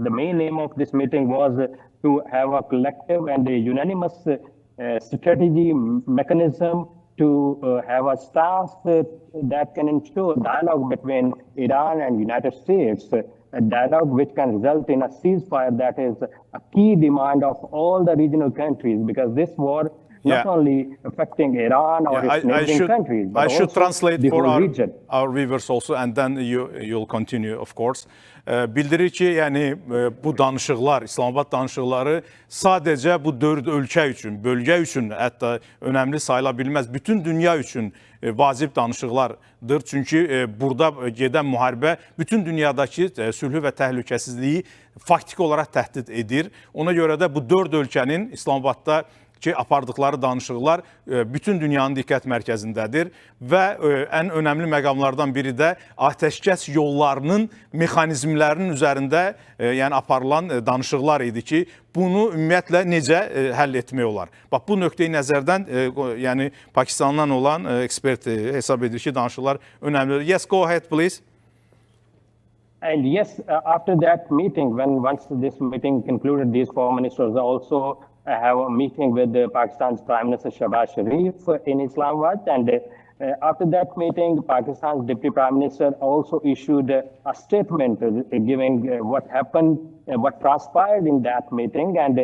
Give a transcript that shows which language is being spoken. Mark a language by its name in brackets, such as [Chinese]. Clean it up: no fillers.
[English] The main aim of this meeting was to have a collective and a unanimous strategy mechanism to have a stance that can ensure dialogue between Iran and United States, a dialogue which can result in a ceasefire that is a key demand of all the regional countries, because this war not only affecting Iran or its neighboring countries, but I should translate the for whole region. Our viewers also, and then you'll continue, of course. [Azerbaijani] Bildirir ki, yəni bu danışıqlar, İslamabad danışıqları sadəcə bu 4 ölkə üçün, bölgə üçün hətta önəmli sayıla bilməz. Bütün dünya üçün vacib danışıqlardır. Çünki burada gedən müharibə bütün dünyadakı sülhü və təhlükəsizliyi faktiki olaraq təhdid edir. Ona görə də bu 4 ölkənin İslamabadda apardıqları danışıqlar bütün dünyanın diqqət mərkəzindədir və ən önəmli məqamlardan biri də atəşkəs yollarının mexanizmlərinin üzərində yəni aparılan danışıqlar idi ki, bunu ümumiyyətlə necə həll etmək olar? Bax, bu nöqteyi nəzərdən yəni Pakistandan olan ekspert hesab edir ki, danışıqlar önəmlidir. [English] Yes, go ahead, please. And yes, after that meeting, once this meeting concluded, these foreign ministers also have a meeting with Pakistan's Prime Minister Shehbaz Sharif in Islamabad. And after that meeting, Pakistan's Deputy Prime Minister also issued a statement giving what happened, what transpired in that meeting.